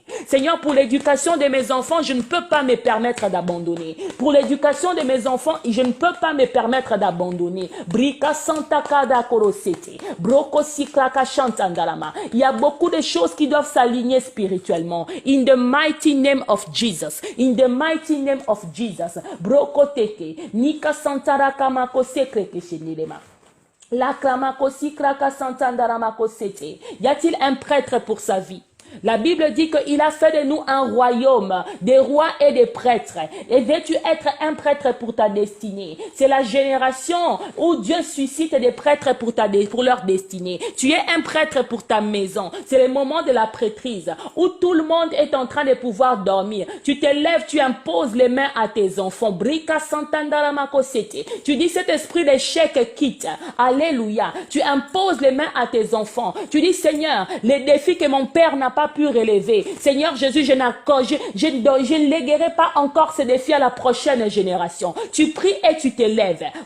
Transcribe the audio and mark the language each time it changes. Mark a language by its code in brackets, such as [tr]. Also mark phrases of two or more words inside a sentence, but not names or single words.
[fr] Seigneur, pour l'éducation de mes enfants, je ne peux pas me permettre d'abandonner. Pour l'éducation de mes enfants, je ne peux pas me permettre d'abandonner. Il y a beaucoup de choses qui doivent s'aligner spirituellement. [en] In the mighty name of Jesus. In the mighty name of Jesus. Brokoteke. Nika santara kamako sekreke shenilema. La kramako sikraka santandaramako sete. [fr] Y a-t-il un prêtre pour sa vie? La Bible dit qu'il a fait de nous un royaume, des rois et des prêtres. Et veux-tu être un prêtre pour ta destinée? C'est la génération où Dieu suscite des prêtres pour leur destinée. Tu es un prêtre pour ta maison. C'est le moment de la prêtrise où tout le monde est en train de pouvoir dormir. Tu te lèves, tu imposes les mains à tes enfants. Brika santandaramako sete. Tu dis cet esprit d'échec quitte. Alléluia. Tu imposes les mains à tes enfants. Tu dis Seigneur, les défis que mon père n'a pas pas pu relever. Seigneur Jésus, je ne léguerai pas encore ces défis à la prochaine génération. Tu pries et tu t'élèves.